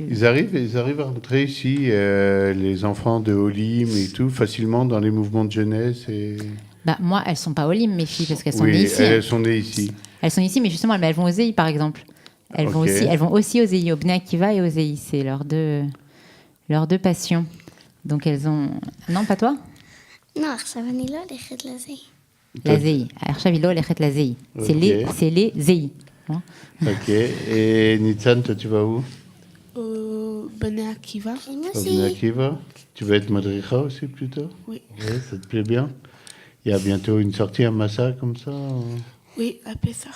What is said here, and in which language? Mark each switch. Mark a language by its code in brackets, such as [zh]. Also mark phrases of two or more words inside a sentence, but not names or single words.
[fr] Ils arrivent à rentrer ici, les enfants de Olim et tout, facilement dans les mouvements de jeunesse et... Moi, elles sont pas Olim, mes filles, parce qu'elles sont Oui, nées ici. elles sont nées ici. Elles sont ici, mais justement, elles vont au ZEI, par exemple. Elles vont aussi au ZEI, au Bnei Akiva et au ZEI. C'est leurs deux passions. Donc elles ont... Non, pas toi? [he] לא, עכשיו אני לא הולכת לזה. La ZEI. עכשיו היא לא הולכת לזei. [fr] C'est les ZEI. Ok. Et Nitzan, toi, tu vas où? Au Bnei Akiva. Au Bnei Akiva. Tu vas être madricha aussi, plutôt? Oui. Ouais, ça te plaît bien? Il y a bientôt une sortie, un massa comme ça? Oui, à Pessah.